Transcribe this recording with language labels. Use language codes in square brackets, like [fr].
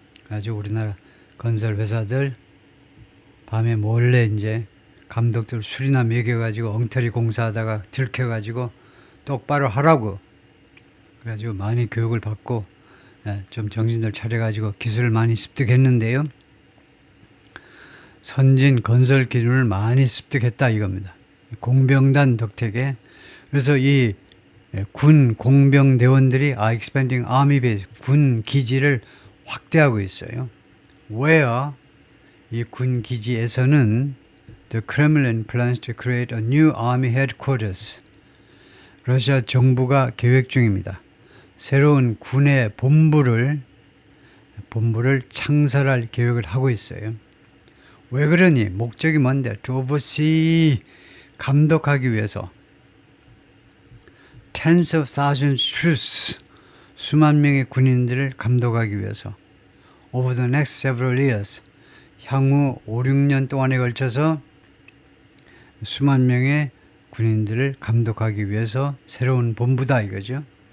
[ko] 아주 우리나라 건설 회사들 밤에 몰래 이제 감독들 술이나 먹여가지고 엉터리 공사하다가 들켜가지고 똑바로 하라고 그래가지고 많이 교육을 받고 좀 정신을 차려가지고 기술을 많이 습득했는데요. 선진 건설 기술을 많이 습득했다 이겁니다. 공병단 덕택에 그래서 이 군 공병대원들이 [en] expanding army base [ko] 군 기지를 확대하고 있어요. [en] Where [ko] 이 군 기지에서는 [en] the Kremlin plans to create a new army headquarters. [ko] 러시아 정부가 계획 중입니다. 새로운 군의 본부를 창설할 계획을 하고 있어요. 왜 그러니? 목적이 뭔데? [en] To oversee [ko] 감독하기 위해서 [en] tens of thousands troops [ko] 수만 명의 군인들을 감독하기 위해서 [en] over the next several years [ko] 향후 5, 6년 동안에 걸쳐서 수만 명의 군인들을 감독하기 위해서 새로운 본부다 이거죠.